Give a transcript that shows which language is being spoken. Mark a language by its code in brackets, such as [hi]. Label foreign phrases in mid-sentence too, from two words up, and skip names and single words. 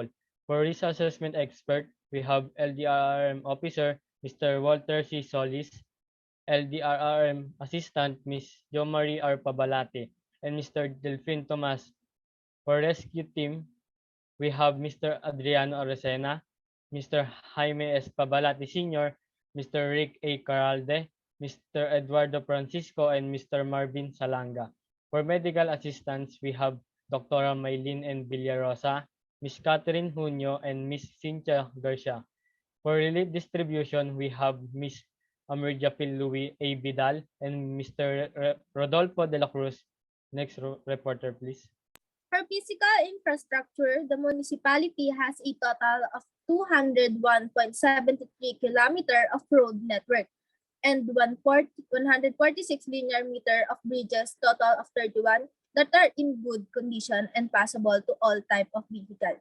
[en] For risk assessment expert, we have LDRRM officer, Mr. Walter C. Solis, LDRRM assistant, Ms. Jomari R. Pabalate, and Mr. Delfin Tomas. For rescue team, we have Mr. Adriano Aresena, Mr. Jaime S. Pabalate Sr., Mr. Rick A. Caralde, Mr. Eduardo Francisco, and Mr. Marvin Salanga. For medical assistance, we have Dr. Maylin N. Villarosa, Ms. Catherine Junio, and Ms. Cynthia Garcia. For relief distribution, we have Ms. Amerja Louis A. Vidal and Mr. Rodolfo de la Cruz. Next reporter, please. For physical infrastructure, the municipality has a total of 201.73 kilometer of road network and 146 linear meter of bridges, total of 31, that are in good condition and passable to all type of vehicle.